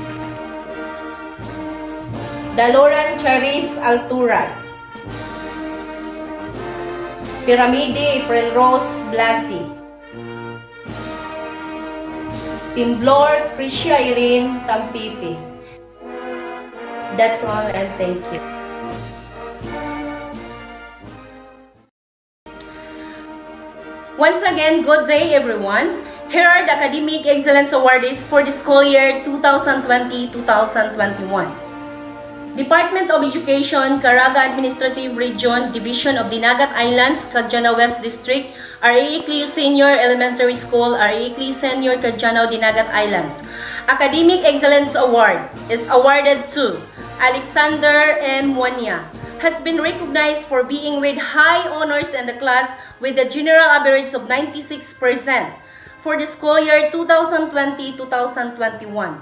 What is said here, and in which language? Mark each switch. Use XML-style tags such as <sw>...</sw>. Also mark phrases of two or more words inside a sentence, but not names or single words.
<en>Daloran Charis Alturas. Piramide April Rose Blasi. Timblor Tricia Irene Tampipi. That's all, and thank you. Once again, good day everyone. Here are the Academic Excellence Awardees for the school year 2020-2021. Department of Education, Caraga Administrative Region, Division of Dinagat Islands, Cagdianao West District, RA Ecleo Sr. Elementary School, RA Ecleo Sr. Cagdianao Dinagat Islands. Academic Excellence Award is awarded to Alexander M. Muanya. Has been recognized for being with high honors in the class with a general average of 96% for the school year 2020-2021.</en>